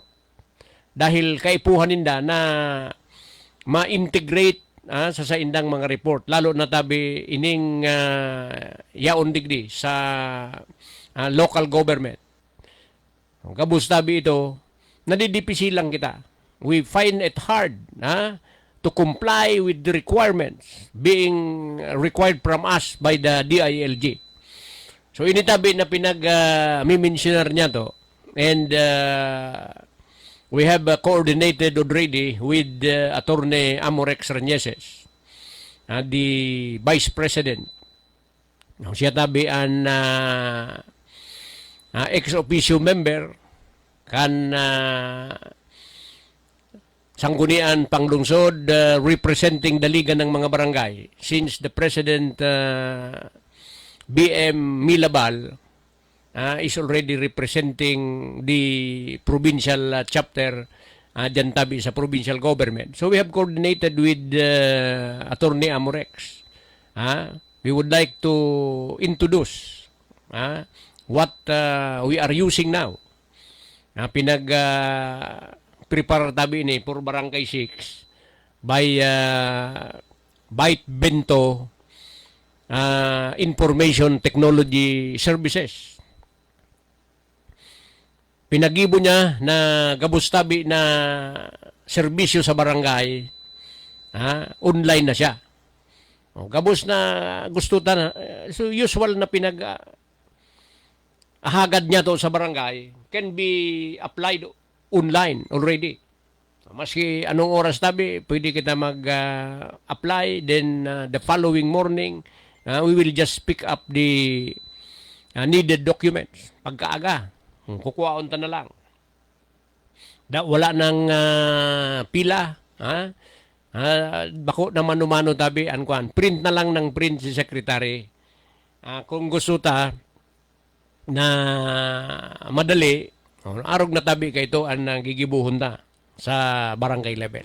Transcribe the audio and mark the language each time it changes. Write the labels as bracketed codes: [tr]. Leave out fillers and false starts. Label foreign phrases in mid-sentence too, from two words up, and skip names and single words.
[bik] Dahil kaipuhan ninda na ma-integrate sa saindang mga report. Lalo na tabi ining yaon digdi sa [en] local government. [bik] Kung kabus tabi ito, nadidipisilang kita. [en] We find it hard to comply with the requirements being required from us by the DILG. [bik] So initabi na pinag-mimensioner niya to, [en] and we have coordinated already with Attorney Amorex Reneses, the Vice President. [bik] Siya tabi an [en] ex-officio member [bik] kan sanggunian panglungsod [en] representing the Liga ng mga Barangay since the President BM Milabal is already representing the provincial chapter [bik] dyan tabi sa [en] provincial government. So we have coordinated with Attorney Amorex. We would like to introduce what we are using now. Prepare [bik] tabi ni [en] for Barangay 6 by Byte Bento Information Technology Services. [bik] Pinagibo niya na gabos tabi na serbisyo sa barangay, online na siya. Gabos na gusto ta so usual na ahagad niya to sa barangay [en] can be applied online already. [bik] Maski anong oras tabi, pwede kita mag-apply. [en] Then the following morning, we will just pick up the needed documents. [bik] Pagkaaga, kukuhaon ta na lang. Wala nang pila. Bako na mano-mano tabi, print na lang ng print si Secretary. Kung gusto ta na madali, arog na tabi kay ito ang gigibuhon ta sa barangay level.